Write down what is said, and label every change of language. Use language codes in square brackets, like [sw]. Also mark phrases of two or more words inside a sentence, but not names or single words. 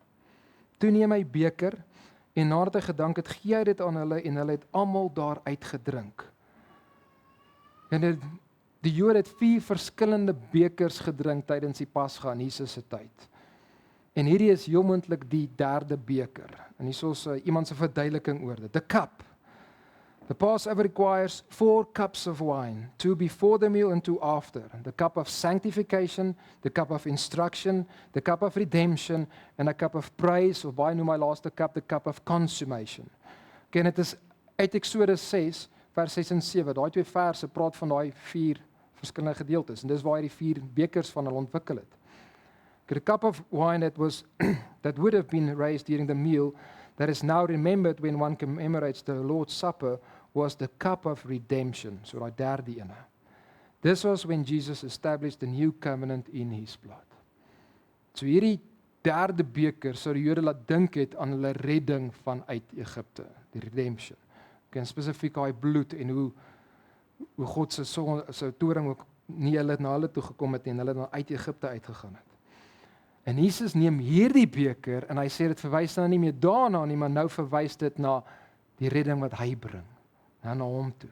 [af] Toe neem hy beker en nadat hy gedank het, gee hy dit aan hulle en hulle het almal daaruit gedrink. En die Jode het 4 verskillende bekers gedrink tydens die Pasga in Jesus se tyd. En hierdie is heel moontlik die 3de beker. En hier is iemand se verduideliking oor dit. [en] The cup. The Passover requires 4 cups of wine, 2 before the meal and 2 after. The cup of sanctification, the cup of instruction, the cup of redemption, and a cup of praise, [af] of baie noem my laaste [en] cup, the cup of consummation. [af] Okay, dit is uit Eksodus 6, vers 6 en 7. Daai 2 verse praat van daai 4 verskillende gedeeltes. En dis waar hy die 4 bekers van hulle ontwikkel het. [en] The cup of wine that would have been raised during the meal, that is now remembered when one commemorates the Lord's Supper, was the cup of redemption. [af] So daai 3de ene. [en] This was when Jesus established the new covenant in his blood. [af] So hierdie 3de beker sou die Jode laat dink het aan hulle redding vanuit Egipte, die redemption. En spesifiek daai bloed en hoe God se toring ook nie hulle na hulle toe gekom het en hulle dan uit Egipte uitgegaan het. En Jesus neem hierdie beker en hy sê dit verwys nou nie meer daarna nie, maar nou verwys dit na die redding wat hy bring, na hom toe.